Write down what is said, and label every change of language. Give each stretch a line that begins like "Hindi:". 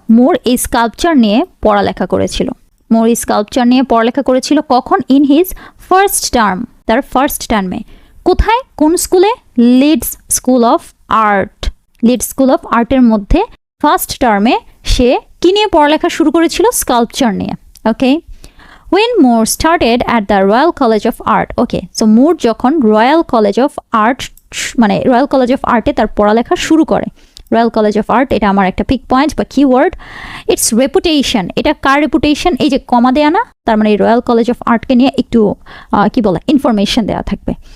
Bangla: মোর এই স্কাল্পচার নিয়ে পড়ালেখা করেছিল। মোর এই স্কাল্পচার নিয়ে পড়ালেখা করেছিল কখন?
English: in his first term,
Bangla: তার ফার্স্ট টার্মে। কোথায়? কোন স্কুলে? Leeds school of art. Leeds school of আর্টের মধ্যে ফার্স্ট টার্মে সে কি নিয়ে পড়ালেখা শুরু করেছিল? স্কাল্পচার নিয়ে।
English: Okay, when Moore started at the Royal College of Art.
Bangla: Okay, so মোর যখন রয়্যাল কলেজ অফ আর্ট, মানে রয়্যাল কলেজ অফ আর্টে তার পড়ালেখা শুরু করে। রয়্যাল কলেজ অফ আর্ট, এটা আমার একটা পিক পয়েন্ট বা কিওয়ার্ড।
English: it's reputation,
Bangla: এটা কার রেপুটেশন? এই যে কমা দেয়া না, তার মানে রয়্যাল কলেজ অফ আর্টকে নিয়ে একটু কি বলে ইনফরমেশন দেওয়া থাকবে।